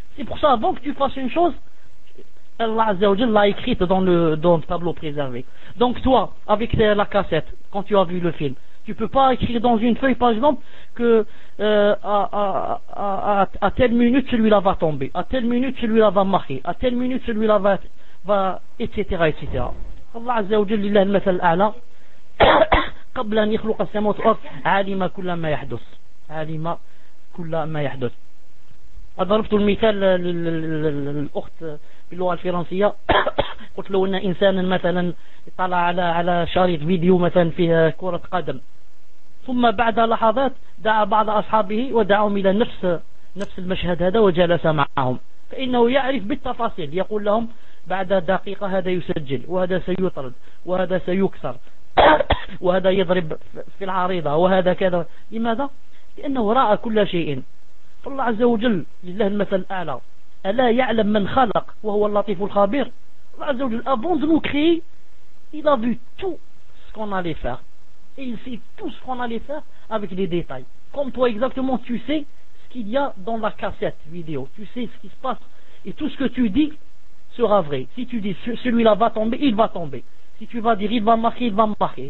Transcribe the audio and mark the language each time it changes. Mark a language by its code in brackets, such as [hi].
[fr] C'est pour ça, avant que tu fasses une chose, Allah Azza wa Jal l'a écrite dans le tableau préservé. Donc toi, avec la cassette, quand tu as vu le film, tu peux pas écrire dans une feuille, par exemple, que à telle minute celui-là va tomber, à telle minute celui-là va marquer, à telle minute celui-là va etc., etc. [ar] Allah Azza wa Jal, [fr] il a le [ar] mathal a'la, قبل أن يخلق السماوات والأرض عالم كل ما يحدث عالم كل ما يحدث. ضربت المثال للأخت باللغة الفرنسية قلت له إن إنسانا مثلا طلع على شريط فيديو مثلا فيها كرة قدم ثم بعد لحظات دعا بعض أصحابه ودعاهم إلى نفس المشهد هذا وجلس معهم فإنه يعرف بالتفاصيل يقول لهم بعد دقيقة هذا يسجل وهذا سيطرد وهذا سيكسر وهذا يضرب في العريضة وهذا كذا. لماذا؟ لأنه رأى كل شيء. فالله عز وجل لله المثل الأعلى، ألا يعلم من خلق وهو اللطيف الخبير. [fr] الله عز وجل avant de nous créer il a vu tout ce qu'on allait faire et il sait tout ce qu'on allait faire avec les détails. Comme toi exactement, tu sais ce qu'il y a dans la cassette vidéo, tu sais ce qui se passe et tout ce que tu dis sera vrai. Si tu dis celui-là va tomber, il va tomber. Si tu vas dire il va marquer, il va marquer.